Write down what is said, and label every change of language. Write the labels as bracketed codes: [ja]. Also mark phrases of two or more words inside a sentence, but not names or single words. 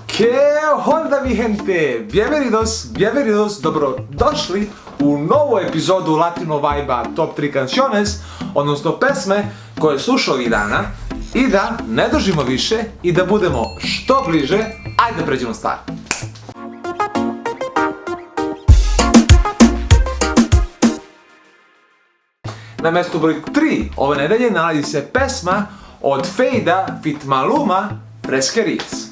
[es] ¿Qué onda mi gente? Bienvenidos, [sr] dobrodošli u novu epizodu Latino Vibe-a Top 3 canciones, odnosno pesme koje slušao ovih dana. I da ne držimo više i da budemo što bliže, ajde da pređemo stvar. Na mjestu broj 3 ove nedelje nalazi se pesma od Feida fit Maluma, Fresquerías.